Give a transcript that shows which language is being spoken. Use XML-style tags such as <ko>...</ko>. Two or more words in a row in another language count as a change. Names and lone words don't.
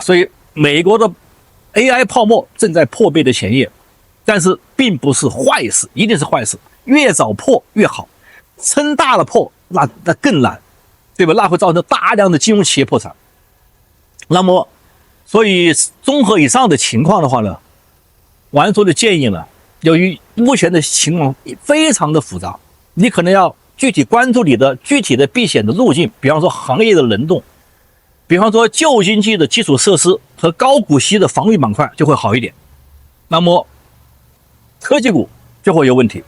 <zh>所以美國的 AI 泡沫正在破滅的前夜，但是並不是壞事，一定是壞事，越早破越好，撑大了破那更難，對吧？那會造成大量的金融企業破產。那麼，所以綜合以上的情況的話呢，玩叔的建議呢，由於目前的情況非常的複雜，你可能要具體關注你的具體的避險的路徑，比方說行業的輪動，比方說舊經濟的基礎設施和高股息的防禦板塊就會好一點，那麼科技股就會有問題。</zh>